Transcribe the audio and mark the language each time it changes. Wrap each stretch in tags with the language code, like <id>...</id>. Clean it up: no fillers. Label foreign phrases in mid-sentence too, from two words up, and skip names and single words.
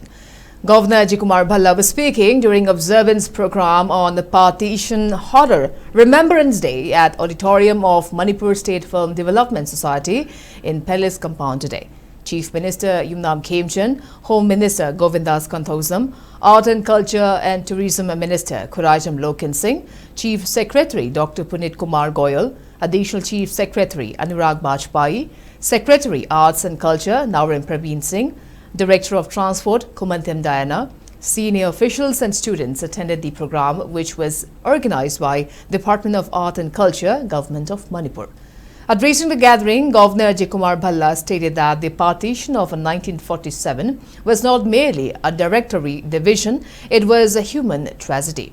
<en>Governor Kumar Bhalla was speaking during observance program on the Partition Horror Remembrance Day at Auditorium of Manipur State Film Development Society in Palace Compound today. Chief Minister Yumnam Khemchand, Home Minister Govindas Kanthosam, Art and Culture and Tourism Minister Khurajam Loken Singh, Chief Secretary Dr. Punit Kumar Goyal, Additional Chief Secretary Anurag Bajpai, Secretary Arts and Culture Naurim Praveen Singh, Director of Transport Kumantham Diana, senior officials and students attended the program, which was organized by Department of Art and Culture, Government of Manipur. Addressing the gathering, Governor Kumar Bhalla stated that the partition of 1947 was not merely a directory division, it was a human tragedy.</en>